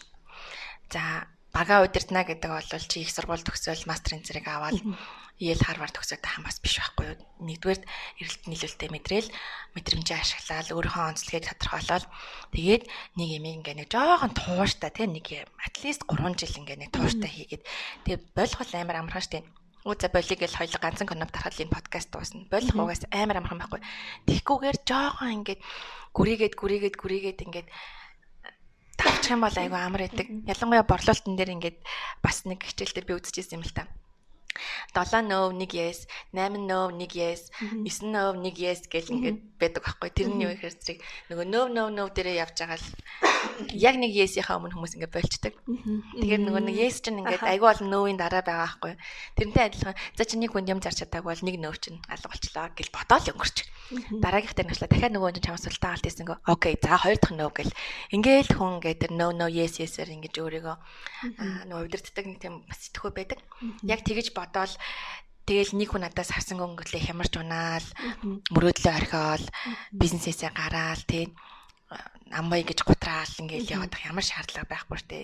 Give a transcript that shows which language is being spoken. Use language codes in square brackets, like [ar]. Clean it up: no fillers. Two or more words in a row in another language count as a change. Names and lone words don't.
[mn] За бага удирдна гэдэг бол чи их сургууль төгсөөл мастерын зэрэг аваад Yale Harvard төгсөөд хам бас биш байхгүй юу. Нэгдүгээр эрэлт нийлүүлэлтээ мэдрэл мэдрэмжээ ашиглаад өөрийнхөө онцлогийг тодорхойлоод тэгээд нэг юм ингээ нэг жоохон тууштай тийм нэг [en] at least [mn] 3 жил ингээ нэг тууштай хийгээд тэгээд болгол амар амархан штеп. За болиг л хоёул ганцхан коноп тарахад энэ подкаст дуусна. Болох угаас амар амархан байхгүй. Тэгхгүйгээр жоохон ингээ гүрийгээд ингээд тавчих юм бол айгүй амар байдаг. Ялангуяа борлуулалтын дээр ингээд бас нэг хичээл дээр би үзчихсэн юм л та. [en] 7 no 1 yes, 8 no 1 yes, 9 no 1 yes [mn] гэл ингээд байдаг байхгүй. Тэр нь юу ихэр зэрэг нөгөө no дээрээ явж байгаа л яг нэг yes-ийнхаа өмнө хүмүүс ингээд болчдөг. Тэгэхээр нөгөө нэг yes чинь ингээд айгүй олон no-ийн дараа байгаа байхгүй. Тэрнтэй адилхан за чи нэг хүн юм зарч чадаагүй бол нэг no чинь алга болчлоо гэж бодоол өнгөрч. Дараагийнх дээр нашлаа дахиад нөгөө хүн чамаас султаа галт ийсэн гоо. Окей, за хоёр дахь no гэл. Ингээл хүн ингээд тэр [en] no yes [mn] yes-ээр ингэж өөрийгөө нөгөө удирддаг нэг тийм бас сэтгхүү байдаг. Яг тэгэж бодоол тэгэл нэг хүн надаас харсан өнгөтлөө хямарч унаал, мөрөөдлөө орхиол, бизнесээсээ гараал тий амбай гэж гутраал ингээл явах ямар шаардлага байхгүй штэ.